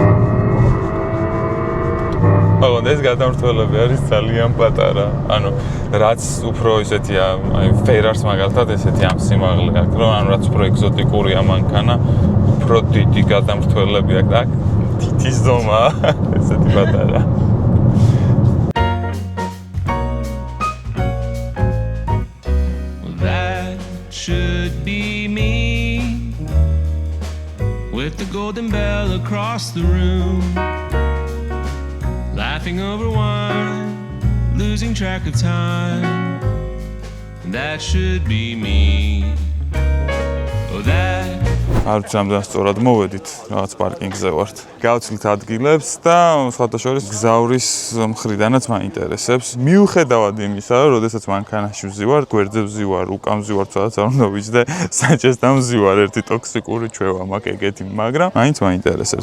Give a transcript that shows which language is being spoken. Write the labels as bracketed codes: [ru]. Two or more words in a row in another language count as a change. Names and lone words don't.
[ka] მაგრამ ეს გადამრთველები არის ძალიან პატარა. ანუ რაც უფრო ისეთია, აი Ferrari-ს მაგალითად ესეთი ამ სიმაღლე აქვს, რომ ანუ რაც უფრო ეგზოტიკურია მანქანა, უფრო დიდი გადამრთველები აქვს. აქ თითის ზომა ესეთი პატარა. [en] Should be me with the golden bell across the room, laughing over wine, losing track of time. That should be me. Oh, that [ka] არ ვიცი ამდენ სწორად მოვედით, რაღაც პარკინგზე ვართ. გავცილთ ადგილებს და სხვათა შორის გზავრის მხრიდანაც მაინტერესებს. მიუხედავად იმისა, რომ როდესაც მანქანაში ვზივარ, გვერდზე ვზივარ, უკან ვზივარ, სადაც არ უნდა ვიჯდე, საჭესთან ვზივარ, ერთი ტოქსიკური ჩვევა მაქვს ეგეთი, მაგრამ მაინც მაინტერესებს.